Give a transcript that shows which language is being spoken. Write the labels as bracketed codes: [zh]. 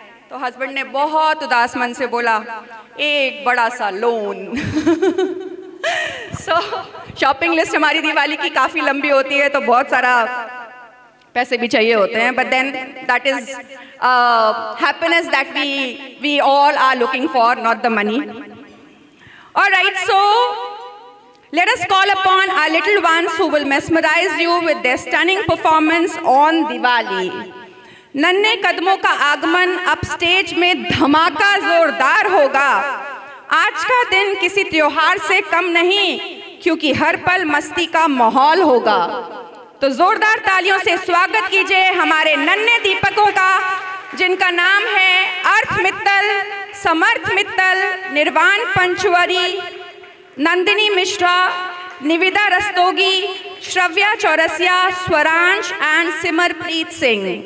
[hi] तो हस्बैंड ने बहुत उदास मन से बोला, एक बड़ा सा लोन। सो शॉपिंग लिस्ट हमारी दिवाली की काफ़ी लंबी होती है, तो बहुत सारा पैसे भी चाहिए होते हैं, [en] But then that is happiness that we all are looking for, not the money. Alright, so let us call upon our little ones who will mesmerize you with their stunning performance on Diwali. [hi] नन्हे कदमों का आगमन अब stage में धमाका जोरदार होगा। आज का दिन किसी त्योहार से कम नहीं, क्योंकि हर पल मस्ती का माहौल होगा। तो जोरदार तालियों से स्वागत कीजिए हमारे नन्हे दीपकों का, जिनका नाम है अर्थ मित्तल, समर्थ मित्तल, निर्वाण पंचवरी, नंदिनी मिश्रा, निविदा रस्तोगी, श्रव्या चौरसिया, स्वरांश एंड सिमरप्रीत सिंह।